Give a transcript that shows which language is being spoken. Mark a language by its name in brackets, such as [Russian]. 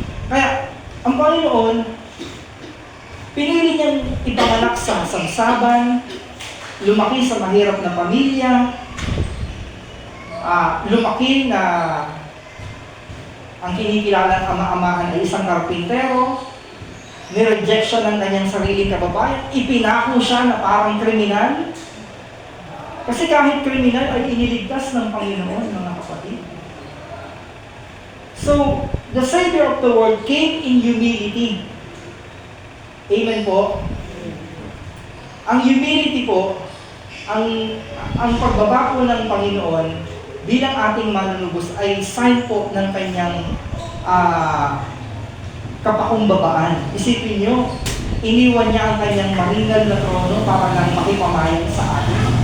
[Filipino] Kaya, ang Panginoon, pinili niyang ipanganak sa sangsaban, lumaki sa mahirap na pamilya, lumaki na ang kinikilalang ama-amahan ay isang karpintero, nireject siya ng kanyang sariling kababayan, ipinako siya na parang kriminal. Kasi kahit kriminal ay iniligtas ng Panginoon, mga kapatid. [English] So, the Savior of the world came in humility. [Filipino] Amen po. Ang humility po, ang pagbaba po ng Panginoon bilang ating manunubos ay sign po ng kanyang kapakumbabaan. Isipin nyo, iniwan niya ang kanyang maringal na trono para lang makipamayan sa atin.